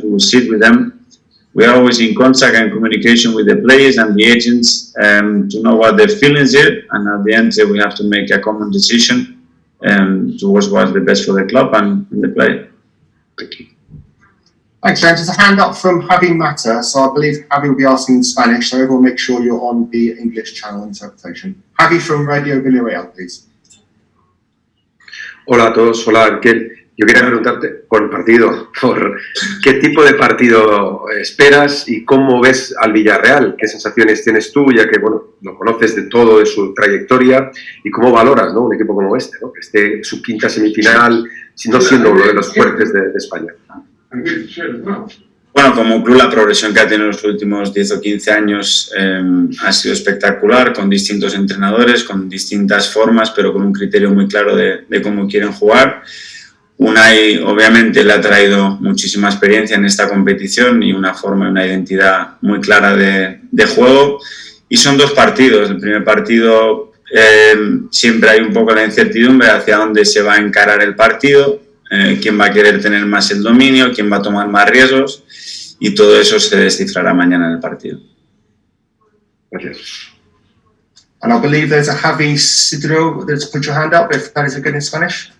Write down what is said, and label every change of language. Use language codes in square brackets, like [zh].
[en] We will sit with them. We are always in contact and communication with the players and the agents to know what their feelings are, and at the end we have to make a common decision towards what's the best for the club and the player. Thank you. Thanks, James. There's a hand up from Javi Mata, so I believe Javi will be asking in Spanish, so everyone make sure you're on the English channel interpretation. Javi from Radio Villareal, please. [es] Hola a todos, hola Mikel. Yo quería preguntarte por el partido, por qué tipo de partido esperas y cómo ves al Villarreal, qué sensaciones tienes tú, ya que bueno, lo conoces de todo, de su trayectoria, y cómo valoras, ¿no?, un equipo como este, ¿no?, que esté su quinta semifinal, no siendo uno de los fuertes de España. Bueno, como club la progresión que ha tenido en los últimos 10 o 15 años ha sido espectacular, con distintos entrenadores, con distintas formas, pero con un criterio muy claro de cómo quieren jugar. Unai obviamente le ha traído muchísima experiencia en esta competición y una forma y una identidad muy clara de juego. Y son dos partidos. El primer partido siempre hay un poco la incertidumbre hacia dónde se va a encarar el partido, quién va a querer tener más el dominio, quién va a tomar más riesgos, y todo eso se descifrará mañana en el partido. Gracias. [en] And I believe there's a Javi Sidro that's put your hand up, if that is good in Spanish.